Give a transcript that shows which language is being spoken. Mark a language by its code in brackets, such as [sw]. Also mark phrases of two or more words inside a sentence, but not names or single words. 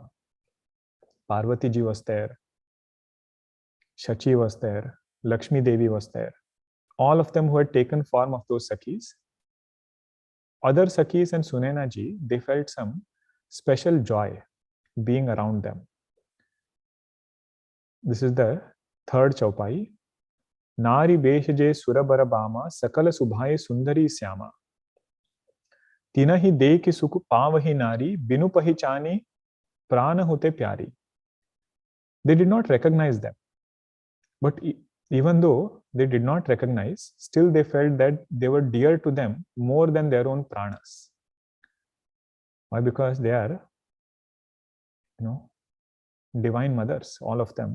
[en] Parvati ji was there. Shachi was there. Lakshmi Devi was there. All of them who had taken form of those Sakhis. Other Sakhis and Sunaina ji, they felt some special joy being around them. This is the third chaupai. [awa] नारि बेषजे सुरबर बामा सकल सुभाये सुंदरी स्यामा. तिन्हहि दे कि सुख पावहिं नारि बिनु पहिचानि प्रान होते प्यारी. [en] They did not recognize them. But even though they did not recognize, still they felt that they were dear to them more than their own pranas. Why? Because they are, divine mothers, all of them.